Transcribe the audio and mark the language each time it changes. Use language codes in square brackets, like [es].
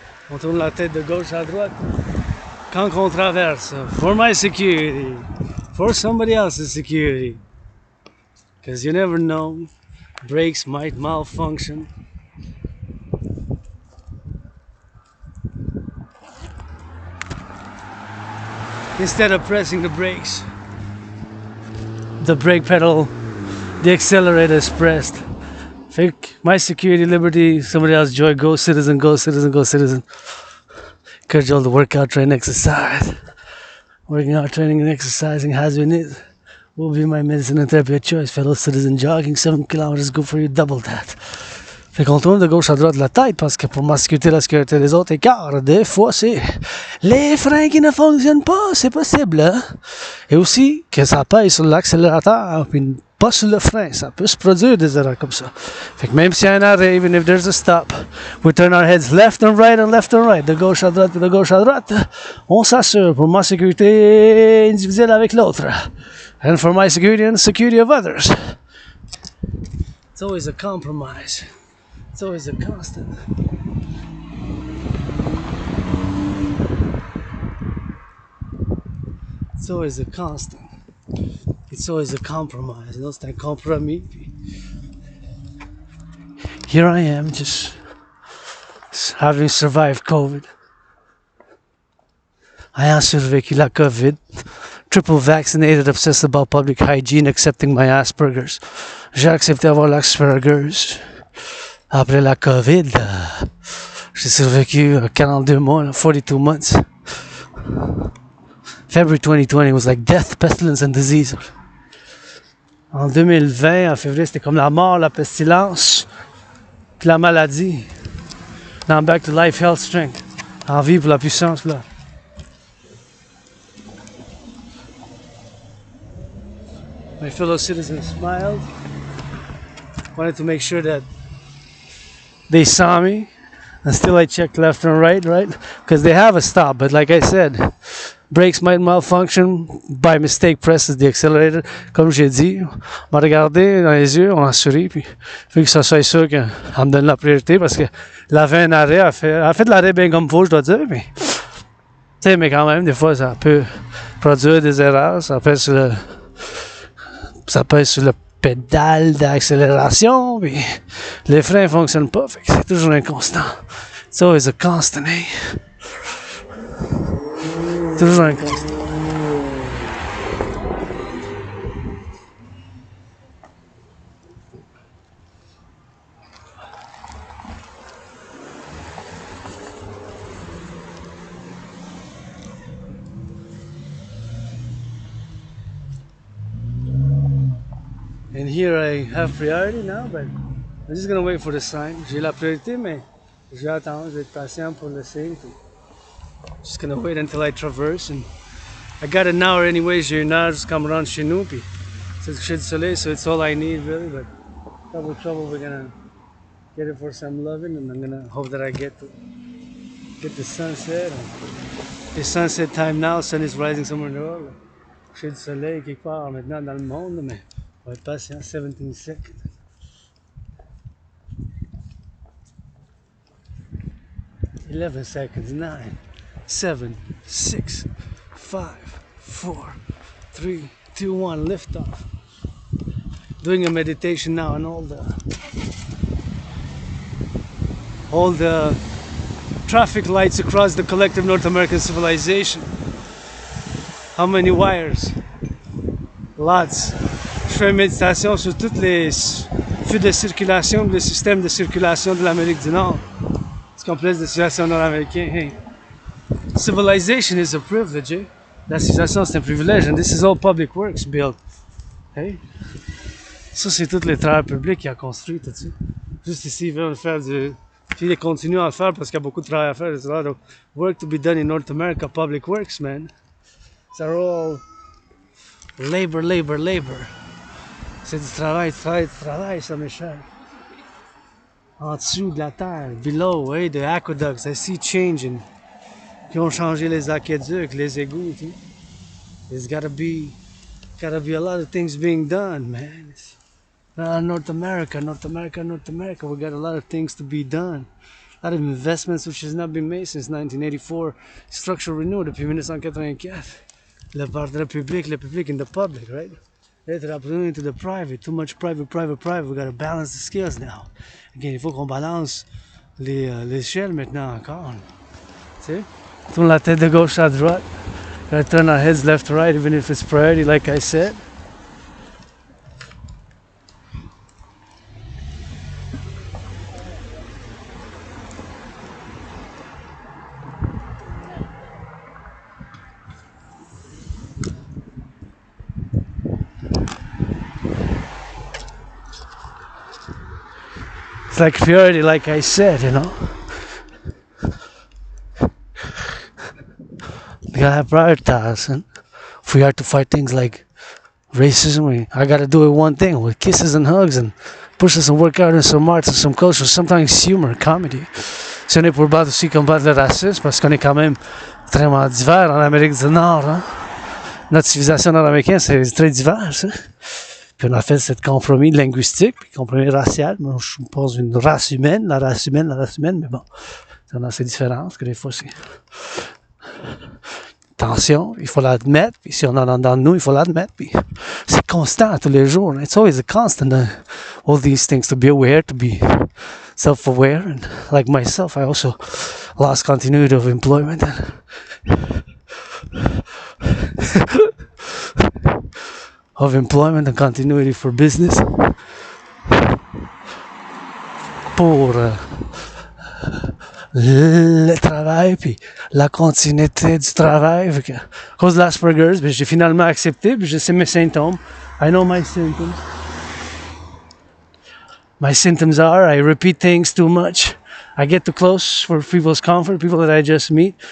[fr] On tourne la tête de gauche à droite. Quand on traverse, [en] for my security, for somebody else's security. Because you never know, brakes might malfunction. Instead of pressing the brakes, the brake pedal, the accelerator is pressed. Think my security, liberty, somebody else's joy, go citizen, go citizen, go citizen. Encourage you all to work out, train, exercise. Working out, training, and exercising has been it. Will be my medicine and therapy of choice. Fellow citizen, jogging 7 kilometers, good for you, double that. [fr] Fait qu'on tourne de gauche à droite de la tête parce que pour ma sécurité, la sécurité des autres, et car des fois c'est les freins qui ne fonctionnent pas, c'est possible. Hein? Et aussi que ça pèse sur l'accélérateur, puis pas sur le frein. Ça peut se produire des erreurs comme ça. Fait que même s'il y a un arrêt, [en] even if there's a stop, we turn our heads left and right [fr] and left and right, de gauche à droite et de gauche à droite. On s'assure pour ma sécurité individuelle avec l'autre. [en] And for my security and the security of others. It's always a compromise. It's always a constant. It's always a constant. It's always a compromise. You know, [fr] c'est un compromis. [en] Here I am, just having survived COVID. [fr] Ayant survécu la COVID. [en] Triple vaccinated, obsessed about public hygiene, accepting my Asperger's. [fr] J'ai accepté avoir l'Asperger's. Après la COVID, j'ai survécu 42 mois, [en] 42 months. February 2020 was like death, pestilence and disease. [fr] En 2020, en février, c'était comme la mort, la pestilence, puis la maladie. [en] Now I'm back to life, health, strength. [fr] En vie pour la puissance, là. [en] My fellow citizens smiled. Wanted to make sure that they saw me. And still I checked left and right? Because they have a stop. But like I said, brakes might malfunction. By mistake, presses the accelerator. [fr] Comme j'ai dit, on m'a regardé dans les yeux, on a souri. Puis, vu que ça soit sûr qu'elle me donne la priorité parce qu'elle avait un arrêt. Elle a fait de l'arrêt bien comme faut, je dois dire. Mais, tu sais, mais quand même, des fois, ça peut produire des erreurs. Ça pèse sur le pédale d'accélération, puis les freins ne fonctionnent pas, fait que c'est toujours un constant. [en] It's always a constant, eh? [fr] Toujours un constant. [en] And here I have priority now, but I'm just gonna wait for the sign. [fr] J'ai la priorité, mais je vais attendre, je vais être patient pour le signe. [en] Just gonna wait until I traverse. And I got an hour anyway, [fr] j'ai une heure jusqu'à me rendre chez nous, puis c'est le coucher du soleil, [en] so it's all I need really, but double trouble, we're gonna get it for some loving, and I'm gonna hope that I get the sunset. It's sunset time now, sun is rising somewhere in the world. [fr] Coucher du soleil quelque part maintenant dans le monde, mais on va être patient, [en] 17 seconds. Eleven seconds, 9, 7, 6, 5, 4, 3, 2, 1, lift off. Doing a meditation now on all the traffic lights across the collective North American civilization. How many wires? Lots. [fr] Je fais une méditation sur tous les feux de circulation, le système de circulation de l'Amérique du Nord. Ce complexe de civilisation nord-américain. Hey. [en] Civilization is a privilege. Eh? [fr] La civilisation, c'est un privilège. [en] And this is all public works built. Hey. [fr] Ça, c'est tous les travailleurs publics qui a construit tout ça. Juste ici, ils veulent faire du... Puis ils continuent à le faire parce qu'il y a beaucoup de travail à faire. [en] There's a lot of work to be done in North America, public works, man. They're all labor. [fr] C'est du travail, ça m'est cher. En dessous de la terre, [en] below, hey, the aqueducts, I see changing. [fr] Qui ont changé les aqueducs, les égouts, tu sais. [en] There's gotta be a lot of things being done, man. North America, we got a lot of things to be done. A lot of investments which has not been made since 1984. Structural renewal depuis 1984. [fr] Le partenariat public, le public [en] in the public, right? Let it opportunity to the private. Too much private. We gotta balance the scales now. [fr] Again, il faut qu'on balance l'échelle maintenant encore. Tu sais? Tourne la tête de gauche à droite. [en] Gotta turn our heads left to right, even if it's priority, like I said. It's like priority, like I said, you know. We gotta prioritize, and if we are to fight things like racism, I gotta do it one thing with kisses and hugs and pushes and work out in some arts and some culture, sometimes humor, comedy. [fr] Si on est pour battre aussi combattre le racisme, parce qu'on est quand même extrêmement divers en Amérique du Nord, hein. Notre civilisation nord-américaine, c'est très divers, ça. Puis on a fait ce compromis linguistique, puis compromis racial. Moi, je pense une race humaine, la race humaine, mais bon, on a ces différences, que des fois c'est tension, il faut l'admettre, puis si on en a dans nous, il faut l'admettre, puis c'est constant tous les jours. [en] It's always a constant, all these things, to be aware, to be self-aware, and like myself, I also lost continuity of employment. Of employment and continuity for business [fr] pour le travail puis la continuité du travail. À cause de l'Asperger's, ben, j'ai finalement accepté, puis je sais mes symptômes. [en] I know my symptoms. My symptoms are I repeat things too much. I get too close for people's comfort, people that I just meet.